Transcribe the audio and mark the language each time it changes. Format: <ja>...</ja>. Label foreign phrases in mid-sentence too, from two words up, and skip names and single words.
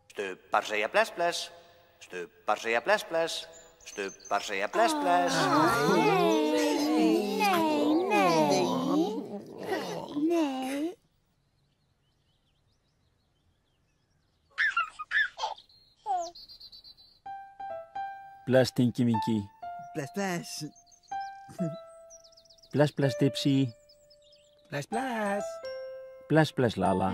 <is>Stubbar segja bless, bless. Stubbar segja bless, bless. Stubbar segja bless, bless. Nei. Bless, Tinky Winky. Bless, bless. Bless, bless, Dipsy. Bless, bless. Bless, bless, Lala.</is>